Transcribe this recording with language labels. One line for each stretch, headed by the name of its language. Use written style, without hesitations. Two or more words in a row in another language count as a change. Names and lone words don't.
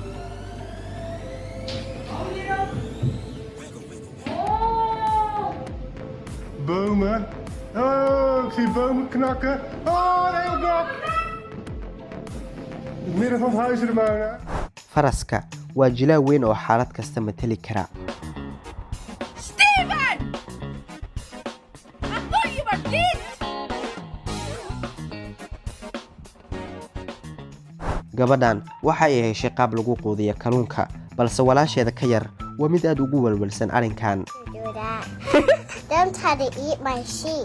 Dutch: Bomen. Oh, ik zie bomen knakken. Oh, een heel blok. In het midden van het huis er maar.
Somali: Faraska waa jilaa weyn oo xaalad kasta matali kara.
English: Steven! I thought you were dead!
Somali: gabadhan waxa ay heshay qaab lagu quudiyo kalluunka balse walaasheeda ka yar waa mid aad ugu walwalsan arrinkan.
English: Do that. Don't try to eat my sheep.